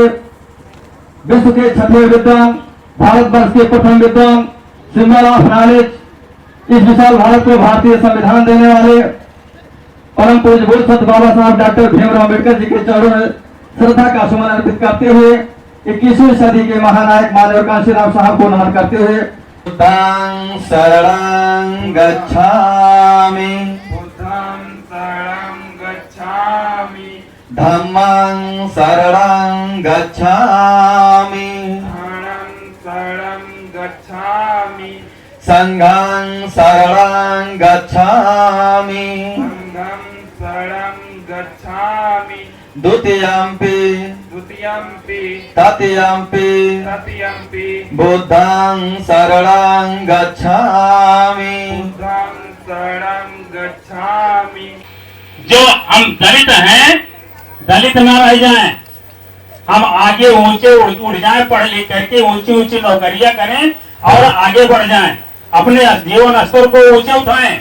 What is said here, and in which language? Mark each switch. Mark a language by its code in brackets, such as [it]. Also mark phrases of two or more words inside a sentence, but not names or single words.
[hi] विश्व के 6वें विद्वान, भारतवर्ष के प्रथम विद्वान, [en] symbol of knowledge, [hi] इस विशाल भारत को भारतीय संविधान देने वाले परम पूज्य बुद्ध सत बाबा साहब डॉक्टर भीमराव अम्बेडकर जी के चरणों में श्रद्धा का सुमन अर्पित करते हुए, 21वीं सदी के महानायक मानव कांशीराम साहब को नमन करते हुए, [pi] बुद्धं शरणं गच्छामि, धम्मं शरणं गच्छामि, संघं शरणं गच्छामि, द्वितीयंपि तृतीयंपि बुद्धं शरणं गच्छामि। [hi] जो हम दलित हैं, दलित न रह जाएं, हम आगे ऊंचे उड़ जाएं, पढ़ लिख करके ऊंची ऊंची नौकरियां करें और आगे बढ़ जाएं, अपने जीवन स्तर को ऊंचे उठाएं।